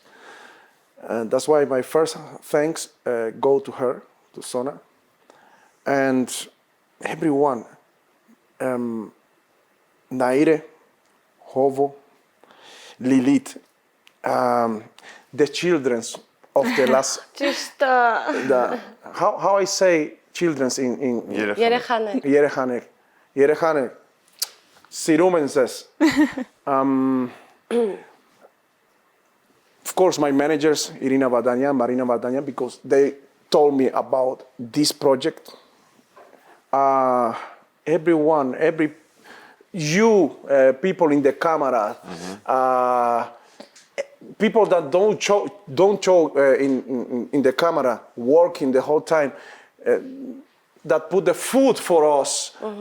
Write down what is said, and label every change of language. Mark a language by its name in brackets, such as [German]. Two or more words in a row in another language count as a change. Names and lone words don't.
[English] And that's why my first thanks go to her, to Sona, and everyone, Naire, Hovo, Lilith, the children of the last, [Armenian] Ճիշտ [English] how I say children in [Armenian] երեխաներ։ Երեխաներ, սիրում են ձեզ. [English] Of course, my managers, Irina Vadanyan, Marina Vadanyan, because they told me about this project. Everyone, people in the camera, people that don't show in the camera, working the whole time, that put the food for us.